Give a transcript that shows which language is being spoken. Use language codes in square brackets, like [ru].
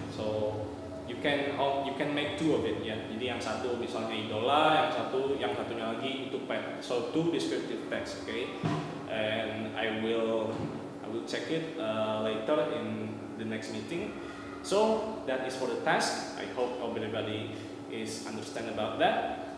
[en] So you can make two of it ya. [id] Jadi yang satu misalnya idola, yang satunya lagi itu pet. [en] So two descriptive text, okay. And I will check it later in the next meeting. So that is for the task. I hope everybody is understand about that.